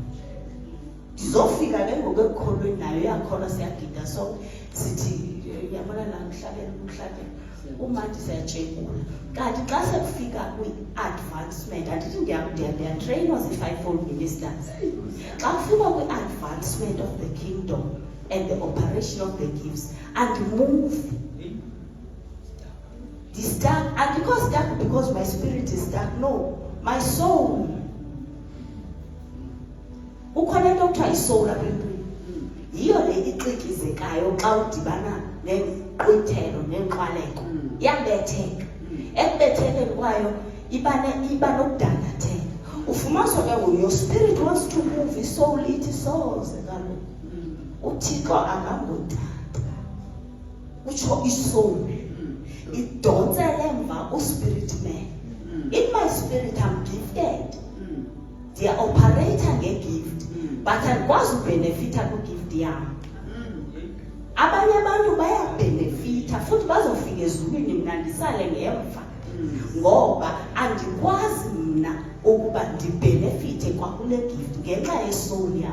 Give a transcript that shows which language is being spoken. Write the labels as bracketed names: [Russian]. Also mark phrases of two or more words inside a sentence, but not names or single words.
[Xhosa] Ndizofika ke ngoku ekukholweni nayo yakhona siyagida sonke, sithi yabona la mhlabeni umandi siyatshekula. Kanti xa sekufika kwi-advancement, andithi ndiyatrainwa [English] zi-fivefold ministers, [Xhosa] xa kufika [English] kwi-advancement of the kingdom and the operation of the gifts, [Xhosa] andimove. [English] Stuck, and because stuck because my spirit is stuck. No, my soul. [Xhosa] Ukhona into kuthiwa isoul apha empini, yiyo le ixikizekayo xa udibana nenkqwithelo nenqwaleko, iyabetheka. Ekubethekeni kwayo iba nokudandatheka. Ufumanisa ke ngoku [English] your spirit wants to move, [Xhosa] isoul ithi soze kaloku uThixo akangotata, utsho isoul idonsele emva uspirit man. [English] In my spirit I'm gifted, [Xhosa] ndiya-operator nge-gift, but andikwazi ubenefitha kwi-gift yam. Abanye abantu bayabhenefitha futhi bazofika ezulwini mna ndisale ngemva, ngoba andikwazi mna ukuba ndibhenefithe kwakule gift ngenxa yesoul yam.